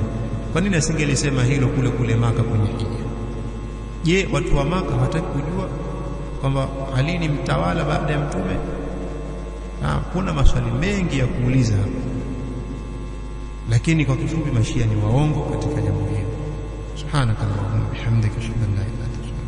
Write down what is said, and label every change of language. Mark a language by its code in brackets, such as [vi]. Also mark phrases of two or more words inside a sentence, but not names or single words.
[sw] Kwa nini asingelisema hilo kule Maka kwenye hija? Je, watu wa Maka hawataki kujua kwamba Ali ni mtawala baada ya Mtume? Kuna maswali mengi ya kuuliza hapa, lakini kwa kifupi Mashia ni waongo katika jambo hili. [ar] سبحانك اللهم وبحمدك أشهد أن لا إله إلا أنت